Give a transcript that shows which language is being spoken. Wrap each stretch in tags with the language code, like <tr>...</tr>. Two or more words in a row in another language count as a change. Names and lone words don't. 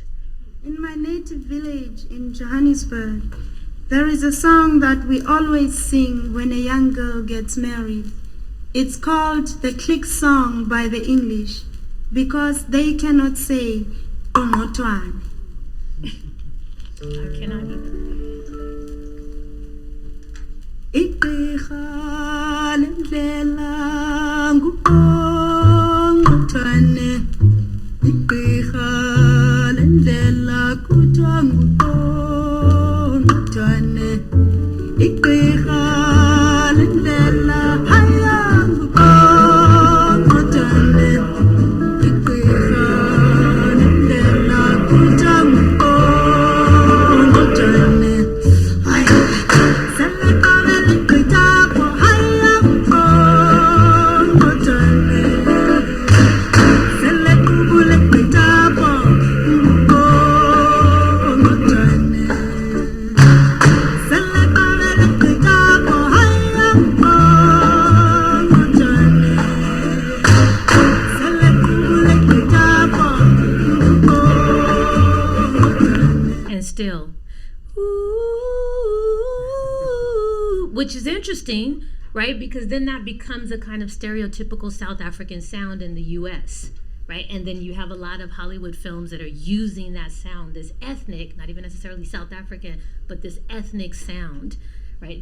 <en>In my native village in Johannesburg, there is a song that we always sing when a young girl gets married. It's called the Click Song by the English because they cannot say Ongotwane. I cannot either.</en> <xh>Igqirha lendlela nguNgotwane. Igqirha lendlela kuthiwa nguNgotwane. Igqirha lendlela haya nguNgotwane. Igqirha lendlela kuthiwa nguNgotwane. Haya selaqala ligqithapho haya nguNgotwane. Selequbule ligqithapho nguNgotwane. Selaqala ligqithapho haya nguNgotwane. Selequbule ligqithapho nguNgotwane.</xh> <en>And still, ooh, which is interesting, right? Because then that becomes a kind of stereotypical South African sound in the U.S., right? And then you have a lot of Hollywood films that are using that sound, this ethnic, not even necessarily South African, but this ethnic sound, right?</en>